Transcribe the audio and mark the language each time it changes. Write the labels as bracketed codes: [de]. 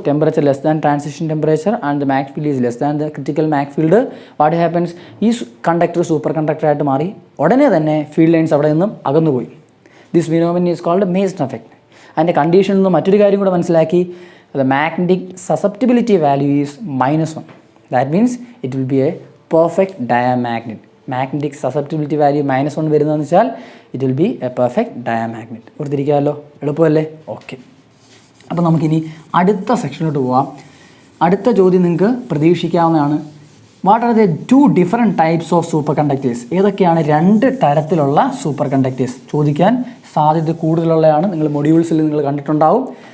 [en] Temperature less than transition temperature and the mag field is less than the critical mag field. What happens? [ml] ഈ conductor super കണ്ടക്ടറായിട്ട് മാറി. ഉടനെ തന്നെ field lines അവിടെ നിന്നും അകന്നുപോയി. [en] This phenomenon is called Meissner effect. [ml] അതിൻ്റെ കണ്ടീഷനിൽ നിന്ന് മറ്റൊരു കാര്യം കൂടെ മനസ്സിലാക്കി. [en] The magnetic susceptibility value is -1. That means it will be a perfect diamagnet. Magnetic susceptibility value -1 [ml] വരുന്നതെന്ന് വെച്ചാൽ [en] it will be a perfect diamagnet. [ml] ഓർത്തിരിക്കാമല്ലോ, എളുപ്പമല്ലേ? ഓക്കെ. അപ്പോൾ നമുക്കിനി അടുത്ത സെക്ഷനിലോട്ട് പോവാം. അടുത്ത ചോദ്യം നിങ്ങൾക്ക് പ്രതീക്ഷിക്കാവുന്നതാണ്. [en] What are the 2 different types of super conductors? [ml] ഏതൊക്കെയാണ് 2 തരത്തിലുള്ള സൂപ്പർ കണ്ടക്ടേഴ്സ്? ചോദിക്കാൻ സാധ്യത കൂടുതലുള്ളതാണ്. നിങ്ങൾ മൊഡ്യൂൾസിൽ നിങ്ങൾ കണ്ടിട്ടുണ്ടാവും.